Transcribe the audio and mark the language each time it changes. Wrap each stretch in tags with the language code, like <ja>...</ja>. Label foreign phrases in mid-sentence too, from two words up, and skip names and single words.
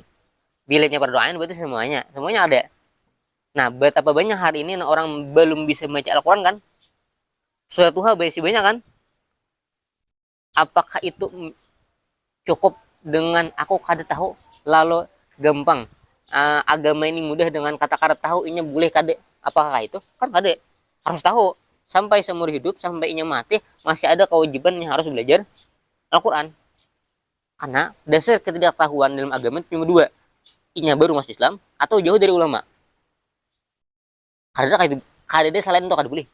<id>Bilanya fardu ain berarti semuanya ada. Nah, betapa banyak hari ini orang belum bisa baca Al-Quran kan? Surat Tuhan masih banyak kan? Apakah itu cukup dengan aku kada tahu lalu gampang?</id> <bjn>Agama ini mudah dengan kata-kata tahu inya boleh kada? Apakah itu? Kan kada. Harus tahu.</bjn> <id>Sampai seumur hidup, sampai inya mati, masih ada kewajiban yang harus belajar Al-Quran. Karena dasar ketidaktahuan dalam agama itu cuma dua.</id> <bjn>inya baru masuk Islam atau jauh dari ulama. Kada ada selain itu kada boleh.</bjn>